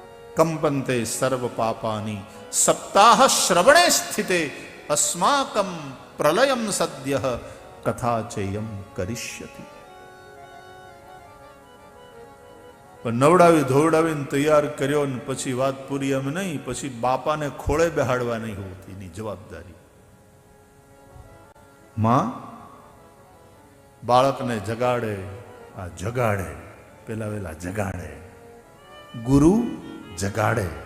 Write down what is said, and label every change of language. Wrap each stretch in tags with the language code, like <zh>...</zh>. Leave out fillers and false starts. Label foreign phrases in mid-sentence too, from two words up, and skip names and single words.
<sa>कंपन्ते सर्व पापानि सप्ताह श्रवणे स्थिते अस्माकं प्रलयम सद्यः कथा चेयम करिष्यति.</sa> <gu>પણ નવડાવી ધોવડાવીને તૈયાર કર્યો ને પછી વાત પૂરી એમ નહીં, પછી બાપાને ખોળે બેહાડવા નહીં હોતી એની જવાબદારી. માં બાળકને જગાડે, આ જગાડે, પેલા વેલા જગાડે, ગુરુ જગાડે.</gu>